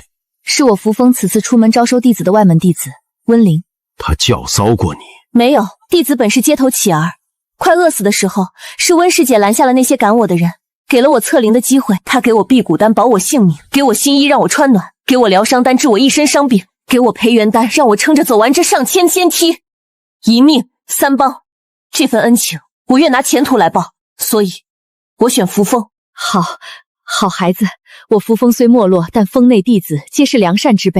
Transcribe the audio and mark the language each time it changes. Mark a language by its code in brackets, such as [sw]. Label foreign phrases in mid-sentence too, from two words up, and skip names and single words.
[zh] 是我扶风此次出门招收弟子的外门弟子温灵。他教骚过你？没有，弟子本是街头乞儿，快饿死的时候，是温师姐拦下了那些赶我的人，给了我测灵的机会。她给我辟谷丹保我性命，给我新衣让我穿暖，给我療傷丹治我一身傷病，給我培元丹讓我撐着走完這上千階梯。一命3幫，這份恩情我願拿前途來報，所以我選扶風。好孩子，我扶風雖沒落，但峰內弟子皆是良善之輩。